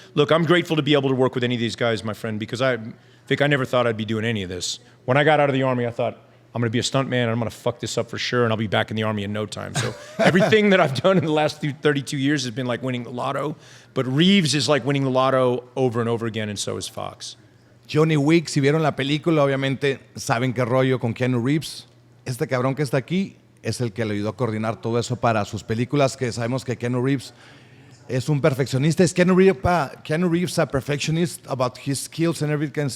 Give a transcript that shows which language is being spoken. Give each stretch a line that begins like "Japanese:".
English: Look, I'm grateful to be able to work with any of these guys, my friend, because Vic, I never thought I'd be doing any of this. When I got out of the Army, I thought, I'm going to be a stuntman, and I'm going to fuck this up for sure, and I'll be back in the Army in no time. So everything that I've done in the last 32 years has been like winning the lotto, but Reeves is like winning the lotto over and over again, and so is Fox.
Spanish: Johnny Wick, si vieron la película, obviamente saben qué rollo con Keanu Reeves. Este cabrón que está aquí es el que le ayudó a coordinar todo eso para sus películas, que sabemos que Keanu Reeves es un perfeccionista.
English: ¿Es Keanu Reeves a perfectionist about his skills and everything?